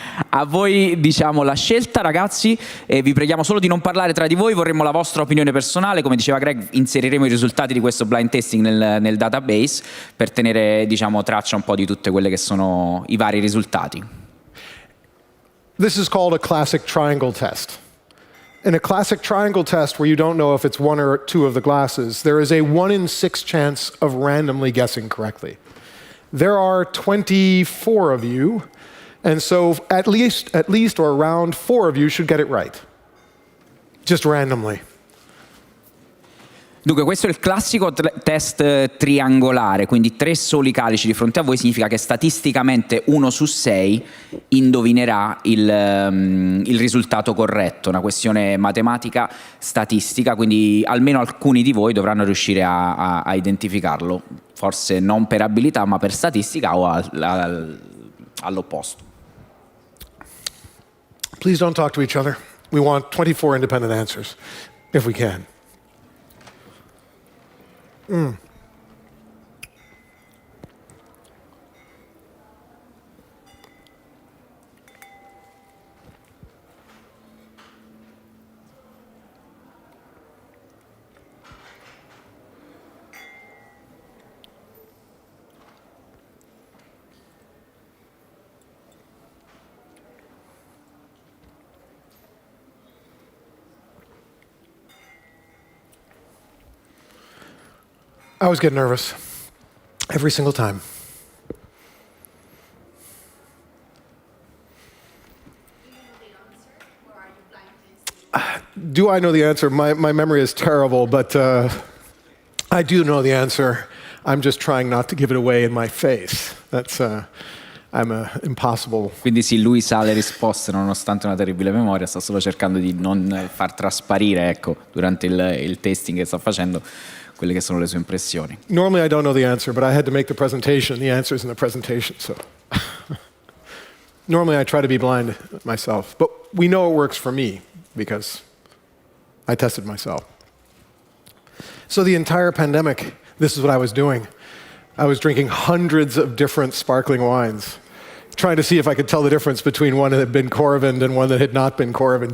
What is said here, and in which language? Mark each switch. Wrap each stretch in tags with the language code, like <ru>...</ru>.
<it>A voi diciamo la scelta, ragazzi, e vi preghiamo solo di non parlare tra di voi, vorremmo la vostra opinione personale. Come diceva Greg, inseriremo i risultati di questo blind tasting nel database per tenere, diciamo, traccia un po' di tutte quelle che sono i vari risultati.</it> <en>This is called a classic triangle test. In a classic triangle test where you don't know if it's 1 or 2 of the glasses, there is a 1 in 6 chance of randomly guessing correctly. There are 24 of you, and so at least or around 4 of you should get it right. Just randomly.</en> <it>Dunque, questo è il classico test triangolare, quindi 3 soli calici di fronte a voi significa che statisticamente 1 su 6 indovinerà il risultato corretto, una questione matematica statistica, quindi almeno alcuni di voi dovranno riuscire a identificarlo, forse non per abilità ma per statistica o all'opposto.</it> <en>Please don't talk to each other. We want 24 independent answers, if we can. I always get nervous, every single time. Do I know the answer? My memory is terrible, but I do know the answer. I'm just trying not to give it away in my face. That's I'm impossible.</en> <it>Quindi sì, lui sa le risposte nonostante una terribile memoria, sta solo cercando di non far trasparire, ecco, durante il testing che sta facendo, quelle che sono le sue impressioni.</it> <en>Normally I don't know the answer, but I had to make the presentation. The answer's in the presentation, so. Normally I try to be blind myself, but we know it works for me because I tested myself. So the entire pandemic, this is what I was doing. I was drinking hundreds of different sparkling wines, trying to see if I could tell the difference between one that had been Coravin and one that had not been Coravin.</en>